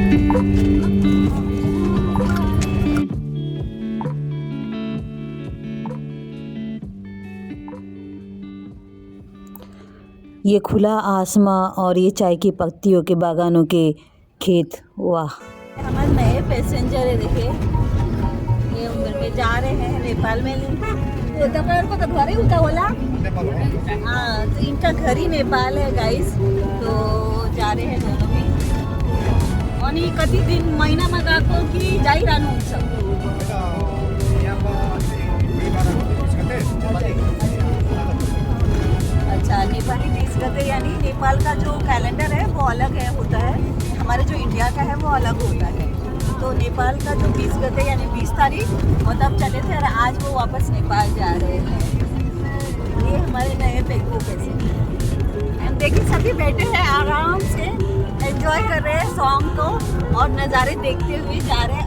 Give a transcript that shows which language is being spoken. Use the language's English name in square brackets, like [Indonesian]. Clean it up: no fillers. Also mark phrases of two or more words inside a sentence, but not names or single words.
[Hindi] ये खुला आसमां और ये चाय की पत्तियों के बागानों के खेत, वाह। हमारे नए पैसेंजर है, देखिए ये उम्र में जा रहे हैं नेपाल में। तो घर ही उनका बोला, हाँ, तो इनका घर ही नेपाल है गाइस, तो जा रहे हैं दोनों भी। [Nepali] अनि कति दिन महिनामा गएको कि जाइरहनु हुन्छ? [Hindi] अच्छा, नेपाली 20 गते, यानी नेपाल का जो कैलेंडर है वो अलग है होता है, हमारे जो इंडिया का है वो अलग होता है। तो नेपाल का जो 20 गते यानी 20 तारीख वो तब चले थे और आज वो वापस नेपाल जा रहे हैं। ये हमारे नए पेगो पैसे, देखिए सभी बैठे हैं आराम से, एंजॉय कर रहे हैं सॉन्ग को और नज़ारे देखते हुए जा रहे हैं।